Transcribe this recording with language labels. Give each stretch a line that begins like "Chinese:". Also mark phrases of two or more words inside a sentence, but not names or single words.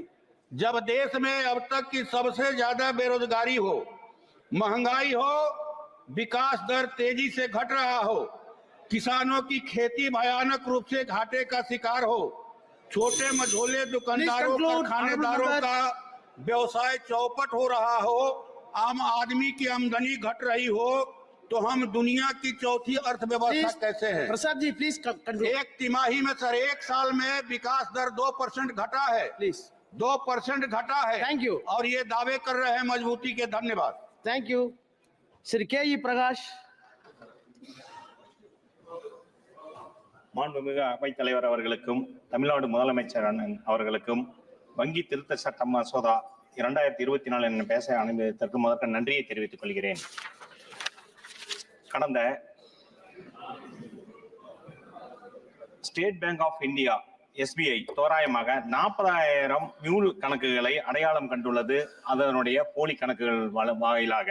Hindi: जब देश में अब तक की सबसे ज्यादा बेरोजगारी हो, महंगाई हो, विकास दर तेजी से घट रहा हो, किसानों की खेती भयानक रूप से घाटे का शिकार हो, छोटे मझोले दुकानदारों कारखानेदारों का व्यवसाय चौपट हो रहा हो, आम आदमी की आमदनी घट रही हो, तो हम दुनिया की चौथी अर्थव्यवस्था कैसे हैं? प्रसाद जी
English: please conclude.
Hindi: एक तिमाही में सर, एक साल में विकास दर 2% घटा है, प्लीज 2% घटा है।
English: thank you.
Hindi: और ये दावे कर रहे हैं मजबूती के। धन्यवाद।
English: thank you. श्री के प्रकाश।
Tamil: மாண்புமிகு அவைத் தலைவர் அவர்களுக்கும் தமிழ்நாடு முதலமைச்சர் அண்ணன் அவர்களுக்கும் வங்கி திருத்த சட்ட மசோதா 2024 என பேச அனுமதித்ததற்கு முதற்க நன்றியை தெரிவித்துக் கொள்கிறேன். கடந்த ஸ்டேட் பேங்க் ஆஃப் இந்தியா SBI தோராயமாக 40,000 மியூல் கணக்குகளை அடையாளம் கண்டுள்ளது, அதனுடைய போலி கணக்குகள் வாயிலாக.